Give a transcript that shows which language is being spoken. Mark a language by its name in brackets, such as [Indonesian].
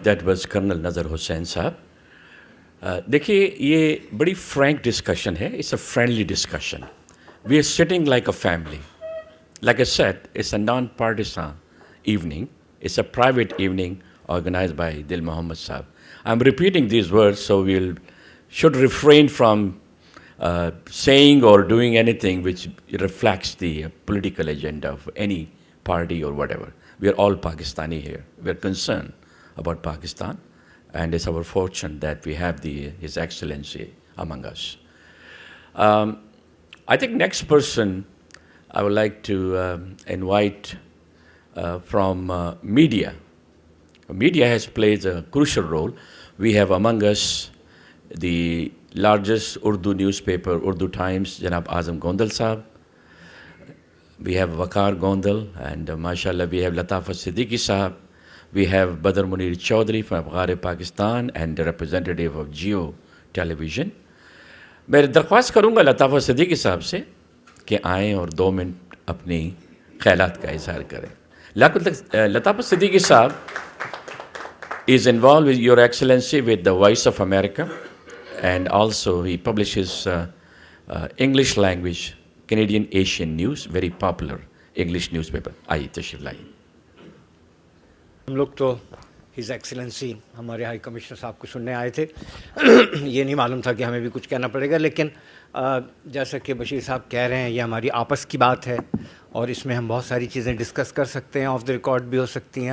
[English] That was Colonel Nazar Hussain साहब। [Hindi] देखिए, ये बड़ी [English] frank discussion [Hindi] है. [English] It's a friendly discussion. We are sitting like a family. Like I said, it's a non-partisan evening. It's a private evening organized by Dil Mohammed साहब. I'm repeating these words, so we'll should refrain from saying or doing anything which reflects the political agenda of any party or whatever. We are all Pakistani here. We are concerned about Pakistan, and it's our fortune that we have His Excellency among us. I think next person I would like to invite from media. Media has played a crucial role. We have among us the largest Urdu newspaper, Urdu Times, Janab Azam Gondal Sahab. We have Waqar Gondal, and mashallah we have Latafa Siddiqui Sahab. We have Badr Munir Chaudhry from Afghar Pakistan and the representative of Jio Television. [Hindi] मैं दरख्वास्त करूँगा लताफ़ा सिद्दीकी साहब से कि आएँ और 2 minute अपनी ख्यालात का इज़हार करें. [English] लताफ़ा सिद्दीकी साहब is involved with Your Excellency with the Voice of America and also he publishes English language Canadian Asian News, very popular English newspaper. [Hindi] आइए तशरीफ लाइए. हम लोग तो हिज एक्सीलेंसी हमारे हाई कमिश्नर साहब को सुनने आए थे. ये नहीं मालूम था कि हमें भी कुछ कहना पड़ेगा, लेकिन जैसा कि बशीर साहब कह रहे हैं, ये हमारी आपस की बात है और इसमें हम बहुत सारी चीज़ें डिस्कस कर सकते हैं, ऑफ द रिकॉर्ड भी हो सकती हैं.